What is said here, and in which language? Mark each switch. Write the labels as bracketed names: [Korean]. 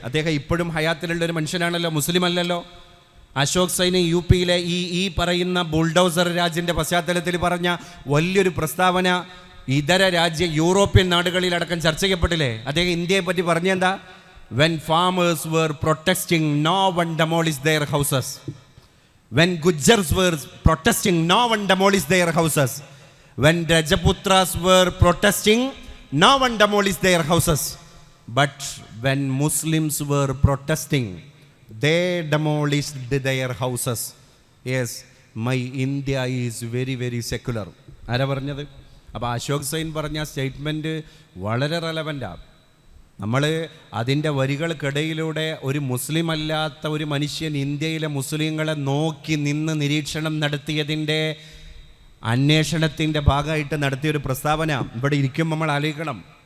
[Malayalam] അദ്ദേഹം ഇപ്പോഴും ഹയാത്തിലുള്ളൊരു മനുഷ്യനാണല്ലോ, മുസ്ലിം അല്ലല്ലോ. അശോക് സ്വൈൻ യു പിയിലെ ഈ പറയുന്ന ബുൾഡോസർ രാജിൻ്റെ പശ്ചാത്തലത്തിൽ പറഞ്ഞ വലിയൊരു പ്രസ്താവന ഇതര യൂറോപ്യൻ നാടുകളിലടക്കം ചർച്ച ചെയ്യപ്പെട്ടില്ലേ? അദ്ദേഹം ഇന്ത്യയെ പറ്റി പറഞ്ഞെന്താ? [English] When farmers were protesting, no one demolished their houses. When Gujars were protesting, no one demolished their houses. When Rajaputras were protesting, no one demolished their houses. But when Muslims were protesting, they demolished their houses. Yes, my India is very, very secular. [Malayalam] ആരാ പറഞ്ഞത്? അപ്പോൾ Ashok sign പറഞ്ഞ statement വളരെ റെലവൻ്റാണ്. നമ്മൾ അതിൻ്റെ വരികൾക്കിടയിലൂടെ ഒരു മുസ്ലിം അല്ലാത്ത ഒരു മനുഷ്യൻ ഇന്ത്യയിലെ മുസ്ലിങ്ങളെ നോക്കി നിന്ന് നിരീക്ഷണം നടത്തിയതിൻ്റെ അന്വേഷണത്തിൻ്റെ ഭാഗമായിട്ട് നടത്തിയൊരു പ്രസ്താവന ഇവിടെ ഇരിക്കുമ്പോൾ നമ്മൾ ആലോചിക്കണം.